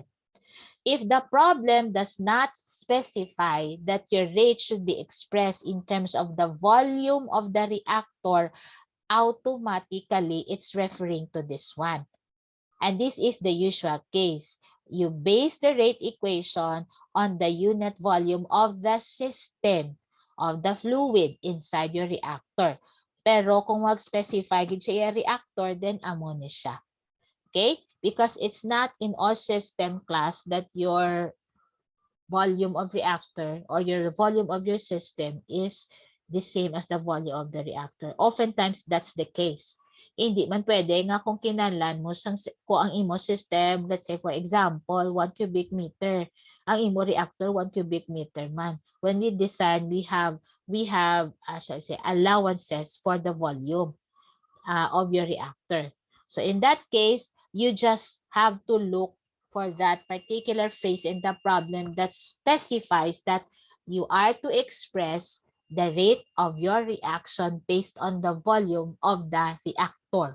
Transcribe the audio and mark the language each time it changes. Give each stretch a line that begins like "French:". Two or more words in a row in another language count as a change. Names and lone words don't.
English: If the problem does not specify that your rate should be expressed in terms of the volume of the reactor, automatically it's referring to this one. And this is the usual case. You base the rate equation on the unit volume of the system of the fluid inside your reactor.
Hiligaynon: Pero kung mag-specify gid siya reactor, then amo ni siya.
English: Okay? Because it's not in all system class that your volume of reactor or your volume of your system is the same as the volume of the reactor. Oftentimes, that's the case.
Hiligaynon: Hindi man pwede nga kung kinahanglan mo kung ang imo system,
English: let's say for example,
Hiligaynon: 1 cubic meter. Ang imo reactor 1 cubic meter man.
English: When we design, we have shall I say, allowances for the volume of your reactor. So in that case, you just have to look for that particular phrase in the problem that specifies that you are to express the rate of your reaction based on the volume of the reactor.